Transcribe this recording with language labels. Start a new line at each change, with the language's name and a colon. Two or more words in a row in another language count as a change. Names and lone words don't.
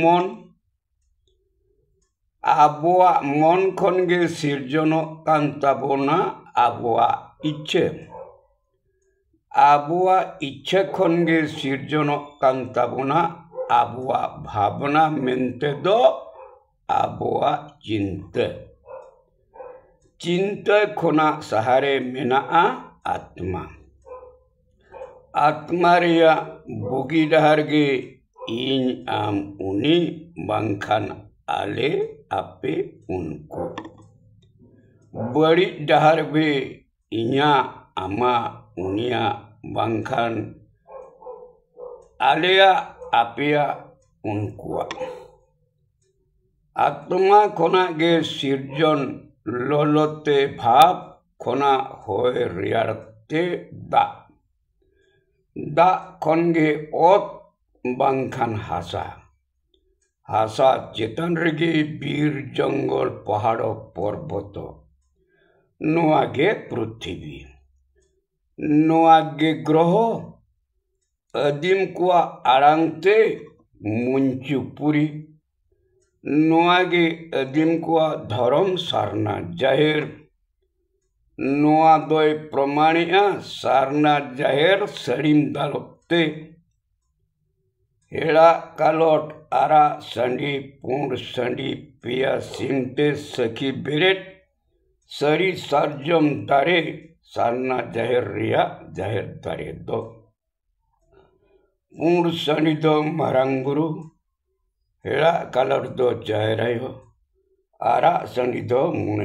Mundari: मन खनगे सिरजन कान ताबोना आबुआ इच्छे खनगे सिरजन कान ताबोना आबुआ भावना मेनते दो आबुआ चिंता खोना सहारे मेना आत्मा आत्मा रिया बुगी डहार गे इन आम उनी बांखान आले आपे उनको बड़ी डहार बे इन्या आमा उनिया बांखान आलेया आपेया उनकुआ आत्मा खोना गे सिरजन लोलोते भाव खोना होय रियारते दा खनगे ओत बांखान हासा चेतन रेगे बीर
Hindi: जंगल पहाड़ पर्वत
Mundari: नोआगे पृथ्वी नोआगे ग्रह आदिम कुआ आड़ांगते मुंचुपुरी नोआगे आदिम कुआ धर्म सारना जाहिर नोआ दोय प्रमाणिया सारना जाहिर सड़ीम दालते हेड़ा कालोट आरा संडी पुंड संडी पिया सिमते सखी बेरेट सरी सारजम दारे सारना जाहिर रिया जाहिर दारे दो पुंड संडी दो मरांगुरु हेड़ा कालोट दो जाहिरायो आरा संडी दो मुने